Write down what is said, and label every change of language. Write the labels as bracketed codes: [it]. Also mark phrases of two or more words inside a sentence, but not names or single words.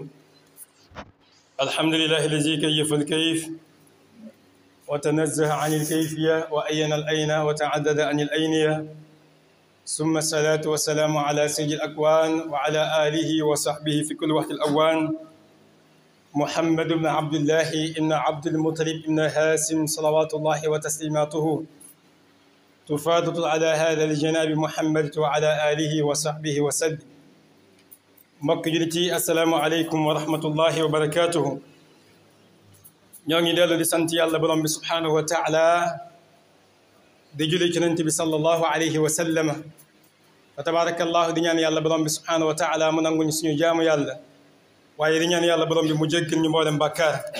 [ar] الحمد لله الذي كيف الكيف وتنزه عن الكيفية وأين الأين وتعدد عن الأينية، ثم الصلاة والسلام على سيد الأكوان وعلى آله وصحبه في كل وقت الأوان، محمد بن عبد الله إن عبد المطلب إن هاسم صلوات الله وتسليماته تفاضل على هذا الجناب محمد وعلى آله وصحبه وسلم. [wo] mbokk jullit yi [ar] السلام عليكم ورحمة الله وبركاته. [wo] ñoo ngi dellu di sant yàlla borom bi [ar] سبحانه وتعالى [wo] di julli ci Yonent bi [ar] صلى الله عليه وسلم. فتبارك الله [wo] di ñaan yàlla borom bi [ar] سبحانه وتعالى [wo] mu nanguñ suñu jaamu yàlla, waaye di ñaan yàlla borom bi mu jéggal ñu mboolem bàkkaar.